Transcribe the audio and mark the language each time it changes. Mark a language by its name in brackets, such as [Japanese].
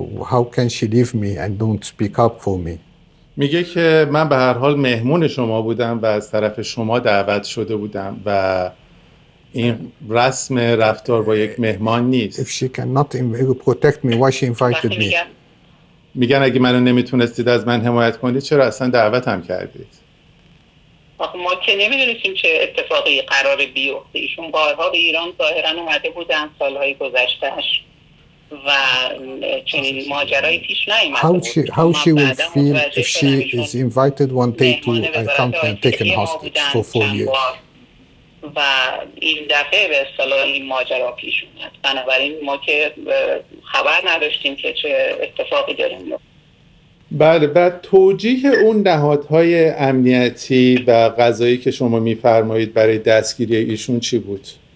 [English] How can she leave me and don't speak up for me? [Persian] میگه که من به هر حال مهمون شما بودم و از طرف شما دعوت شده بودم و این رسم رفتار با یک مهمان نیست. [English] If she cannot protect me, why she invited me? [Persian] میگن اگه منو نمیتونستید از من حمایت کنید چرا اصلا دعوت هم کردید؟ ما که نمیدونستیم چه اتفاقی قراره بیفته. ایشون بارها به ایران ظاهرا اومده بودن سالهای گذشتهش و چنین ماجرایی پیش نیامده بود. [English] How she will feel if she is invited one day to a country and taken hostage for 4 years? [Persian] و این دفعه به اصطلاح این ماجرا پیش اومد. بنابراین ما که خبر نداشتیم که چه اتفاقی داریم. بله. بعد توجیه اون نهادهای امنیتی و قضایی که شما میفرمایید برای دستگیری ایشون چی بود؟